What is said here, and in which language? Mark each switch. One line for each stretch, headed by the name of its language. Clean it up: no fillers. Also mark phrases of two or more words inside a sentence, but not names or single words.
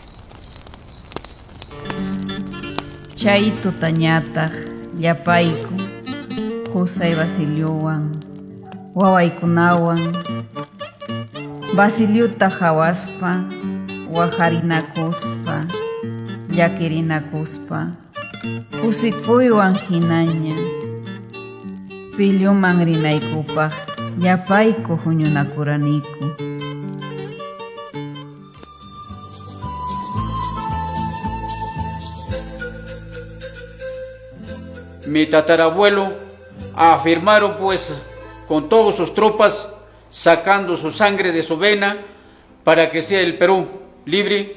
Quechua: Chay tutañataq llapayku José Basiliowan wawaykunawan Basiliuta hawaspa wajarinakuspa llakirinakuspa usikuywan hinaña pilluman rinaykupaq llapayku huñunakuraniku.
Spanish: Mi tatarabuelo afirmaron pues con todas sus tropas sacando su sangre de su vena para que sea el Perú libre.